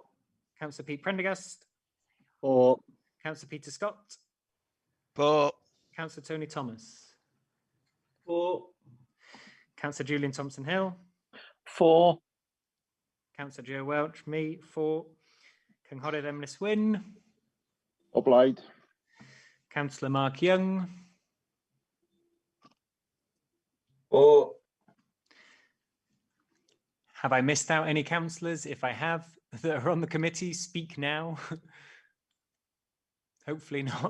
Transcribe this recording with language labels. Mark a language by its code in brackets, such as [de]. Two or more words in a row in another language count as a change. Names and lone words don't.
[en] Councillor Pete Prendergast. For. Councillor Peter Scott. For. Councillor Tony Thomas. For. Councillor Julian Thompson Hill. For. Councillor Joe Welch, me, for. [cy] Cynghorydd Emrys Wyn. O blaid. [en] Councillor Mark Young. For. Have I missed out any councillors? If I have, that are on the committee, speak now. Hopefully not.